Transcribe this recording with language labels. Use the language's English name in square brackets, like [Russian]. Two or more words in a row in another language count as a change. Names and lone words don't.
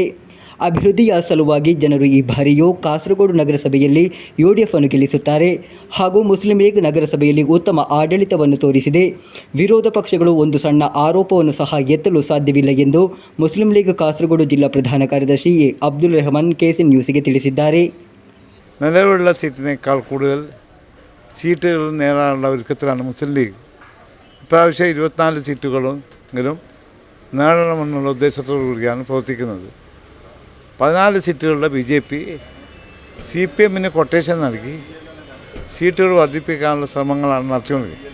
[Kannada] ಅಭಿವೃದ್ಧಿಯ ಸಲುವಾಗಿ ಜನರು ಈ ಬಾರಿಯೂ ಕಾಸರಗೋಡು ನಗರಸಭೆಯಲ್ಲಿ ಯುಡಿಎಫ್ ಅನ್ನು ಗೆಲ್ಲಿಸುತ್ತಾರೆ ಹಾಗೂ ಮುಸ್ಲಿಂ ಲೀಗ್ ನಗರಸಭೆಯಲ್ಲಿ ಉತ್ತಮ ಆಡಳಿತವನ್ನು ತೋರಿಸಿದೆ. ವಿರೋಧ ಪಕ್ಷಗಳು ಒಂದು ಸಣ್ಣ ಆರೋಪವನ್ನು ಸಹ ಎತ್ತಲು ಸಾಧ್ಯವಿಲ್ಲ ಎಂದು ಮುಸ್ಲಿಂ ಲೀಗ್ ಕಾಸರಗೋಡು ಜಿಲ್ಲಾ ಪ್ರಧಾನ ಕಾರ್ಯದರ್ಶಿ ಎ ಅಬ್ದುಲ್ ರೆಹಮಾನ್ KCN ന്യൂസിಗೆ ತಿಳಿಸಿದ್ದಾರೆ. [Malayalam] നിലവിലുള്ള സീറ്റിനേക്കാൾ കൂടുതൽ സീറ്റുകൾ നേടാനുള്ള ഒരുക്കത്തിലാണ് മുസ്ലിം ലീഗ്. ഇപ്രാവശ്യം 24 സീറ്റുകളെങ്കിലും നേടണമെന്നുള്ള ഉദ്ദേശത്തോടു കൂടിയാണ് പ്രവർത്തിക്കുന്നത്. 14 സീറ്റുകളുടെ BJP CPMന് കൊട്ടേഷൻ നൽകി സീറ്റുകൾ വർദ്ധിപ്പിക്കാനുള്ള ശ്രമങ്ങളാണ് നടത്തിക്കൊണ്ടിരിക്കുന്നത്.